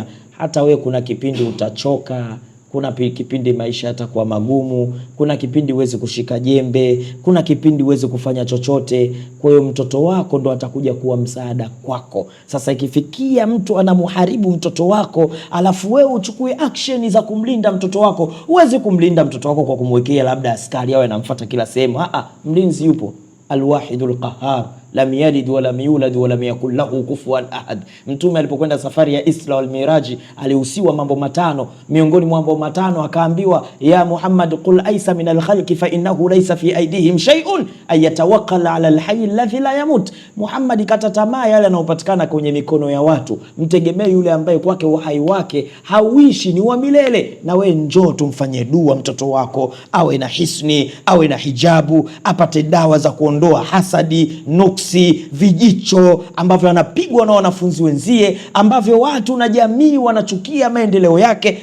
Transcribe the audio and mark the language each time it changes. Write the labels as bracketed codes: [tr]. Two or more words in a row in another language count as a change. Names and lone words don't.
[sw] Hata we kuna kipindi utachoka, kuna kipindi maisha yatakuwa magumu, kuna kipindi uweze kushika jembe, kuna kipindi uweze kufanya chochote. Kwa hiyo mtoto wako ndo atakuja kuwa msaada kwako. Sasa ikifikia mtu anamuharibu mtoto wako, alafu wewe uchukue action za kumlinda mtoto wako, uweze kumlinda mtoto wako kwa kumwekea labda askari awe anamfuata kila sehemu. Mlinzi yupo, [ar] الواحد القهار، لم يلد ولم يولد ولم يكن له كفوا أحد. [sw] Mtume alipokwenda safari ya Isra wal Miraji alihusiwa mambo matano. Miongoni mwa mambo matano akaambiwa, [ar] يا محمد قل أيس من الخلق فإنه ليس في أيديهم شيء أي يتوكل على الحي الذي لا يموت. [sw] Muhammad, kata tamaa yale yanayopatikana kwenye mikono ya watu, mtegemee yule ambaye kwake uhai wake hauishi, ni wa milele. Na we njoo tumfanyie dua mtoto wako awe na hisni, awe na hijabu, apate dawa za kuondoa hasadi, nuksi, vijicho ambavyo anapigwa na wanafunzi wenzie, ambavyo watu na jamii wanachukia maendeleo yake.